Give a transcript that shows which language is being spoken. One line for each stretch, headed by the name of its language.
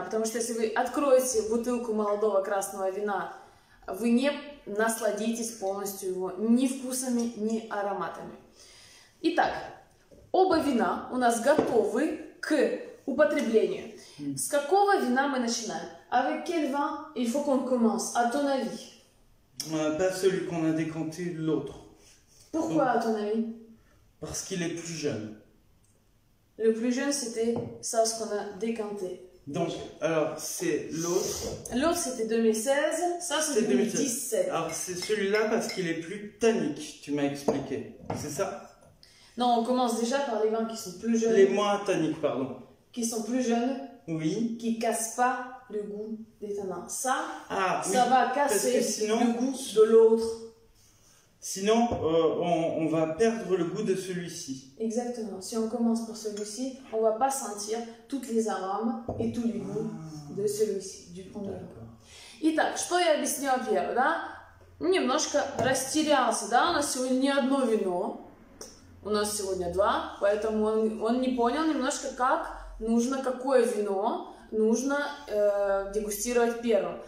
Russian: Потому что если вы откроете бутылку молодого красного вина, вы не насладитесь полностью его ни вкусами, ни ароматами. Итак, оба вина у нас готовы к употреблению. С какого вина мы начинаем?
French: Avec quel vin il faut qu'on commence, à ton avis? Pas celui qu'on a décanté, l'autre. Pourquoi, à ton avis? Parce qu'il est plus jeune. Le plus jeune, c'était ça, ce qu'on a décanté. Donc, alors, c'est l'autre. L'autre, c'était 2016. Ça, c'est 2017. Alors, c'est celui-là parce qu'il est plus tannique, tu m'as expliqué. C'est ça? Non, on commence déjà par les vins qui sont plus jeunes. Les moins tanniques, pardon. Qui sont plus jeunes. Oui. Qui cassent pas le goût des tanins. Ça, ça oui, va casser sinon, le goût de l'autre. Sinon, on va perdre le goût de celui-ci. Exactement. Si on commence par celui-ci, on va pas sentir toutes les arômes et tous les goûts de celui-ci, du premier.
Russian: Итак, что я объяснила первое, да? Немножко растерялся, да? У нас сегодня не одно вино, у нас сегодня два, поэтому он не понял немножко, какое вино нужно дегустировать первым.